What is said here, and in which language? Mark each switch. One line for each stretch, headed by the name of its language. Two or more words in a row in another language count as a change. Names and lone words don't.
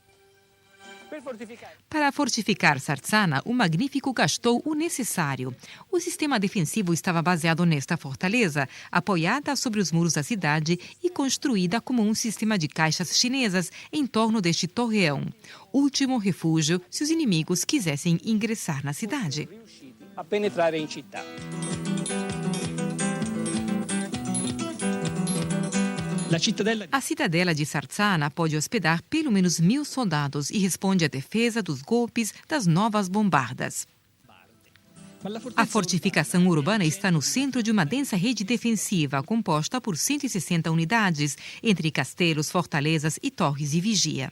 Portuguese: Para fortificar Sarzana, o Magnífico gastou o necessário. O sistema defensivo estava baseado nesta fortaleza, apoiada sobre os muros da cidade e construída como um sistema de caixas chinesas em torno deste torreão. Último refúgio se os inimigos quisessem ingressar na cidade.
Italian: A penetrare in città.
Portuguese: A cidadela de Sarzana pode hospedar pelo menos 1000 soldados e responde à defesa dos golpes das novas bombardas. A fortificação urbana está no centro de uma densa rede defensiva composta por 160 unidades, entre castelos, fortalezas e torres de vigia.